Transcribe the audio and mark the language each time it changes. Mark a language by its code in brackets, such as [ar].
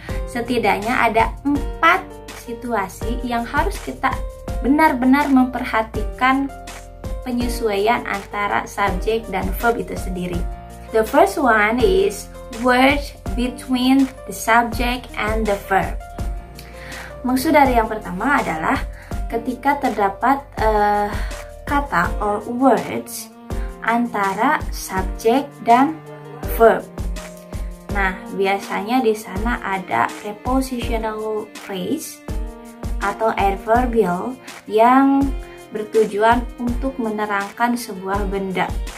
[id] Setidaknya ada 4 situasi yang harus kita benar-benar memperhatikan penyesuaian antara subjek dan verb itu sendiri. [en] The first one is words between the subject and the verb. [id] Maksud dari yang pertama adalah ketika terdapat kata or words antara subjek dan verb. Nah, biasanya di sana ada prepositional phrase atau adverbial yang bertujuan untuk menerangkan sebuah benda.